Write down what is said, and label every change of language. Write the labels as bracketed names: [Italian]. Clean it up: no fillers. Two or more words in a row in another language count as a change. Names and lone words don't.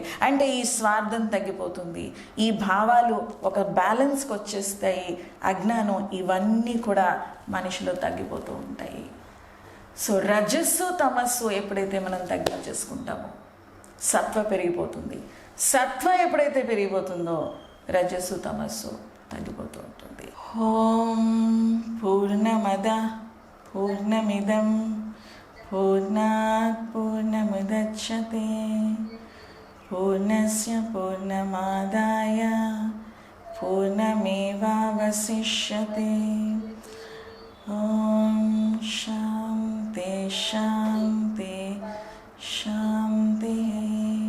[Telugu] అంటే ఈ స్వార్థం తగ్గిపోతుంది, ఈ భావాలు ఒక బ్యాలెన్స్కి వచ్చేస్తాయి, అజ్ఞానం ఇవన్నీ కూడా మనిషిలో తగ్గిపోతూ ఉంటాయి. సో రజస్సు తమస్సు ఎప్పుడైతే మనం తగ్గించేసుకుంటామో సత్వ పెరిగిపోతుంది. సత్వ ఎప్పుడైతే పెరిగిపోతుందో రజస్సు తమస్సు తగ్గిపోతూ ఉంటుంది. [Sanskrit] ఓం పూర్ణమద పూర్ణమిదం పూర్ణాత్ పూర్ణముదచ్యతే పూర్ణస్య పూర్ణమాదాయ పూర్ణమేవావశిష్యతే. ఓం శాంతి శాంతి శాంతి.